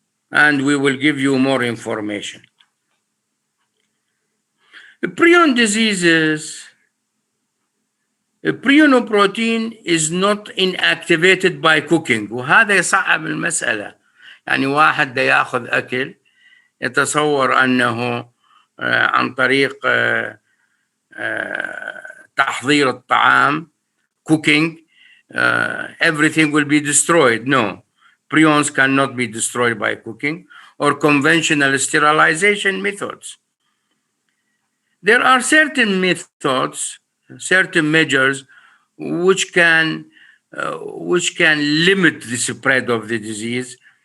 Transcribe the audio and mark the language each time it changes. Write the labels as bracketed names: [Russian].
[English] And we will give you more information. The Prion diseases, a prionoprotein is not inactivated by cooking, [Arabic] وهذا يصعب المسألة. يعني واحد دا ياخذ أكل يتصور أنه عن طريق تحضير الطعام, [English] cooking, everything will be destroyed. No, prions cannot be destroyed by cooking or conventional sterilization methods. There are certain methods, certain measures which can limit the spread of the disease.